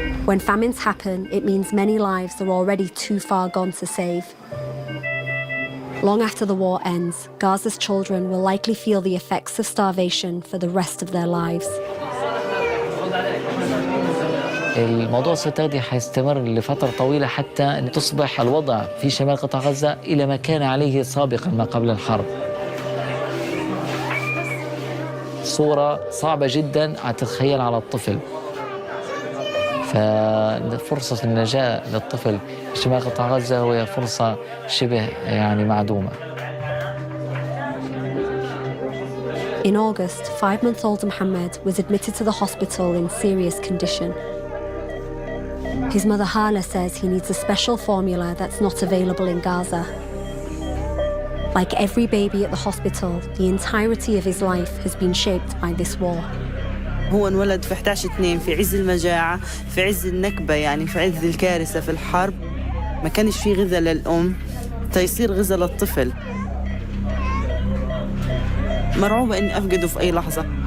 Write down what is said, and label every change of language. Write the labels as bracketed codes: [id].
[en] When famines happen, it means many lives are already too far gone to save. Long after the war ends, Gaza's children will likely feel the effects of starvation for the rest of their lives. [ar] الموضوع الستردي حيستمر لفترة طويلة حتى أن تصبح الوضع في شمال قطاع غزة إلى ما كان عليه سابقا ما قبل الحرب. صورة صعبة جدا أتخيل على الطفل. ففرصة النجاة للطفل في شمال قطاع غزة هي فرصة شبه معدومة. [en] In August, 5-month-old Mohammed was admitted to the hospital in serious condition. His mother Hala says he needs a special formula that's not available in Gaza. Like every baby at the hospital, the entirety of his life has been shaped by this war. [ar] هو انولد في 11/2 في عز المجاعة، في عز النكبة، يعني في عز الكارثة في الحرب. ما كانش في غذاء للأم تيصير غذاء للطفل. مرعوبة إني أفقده في أي لحظة.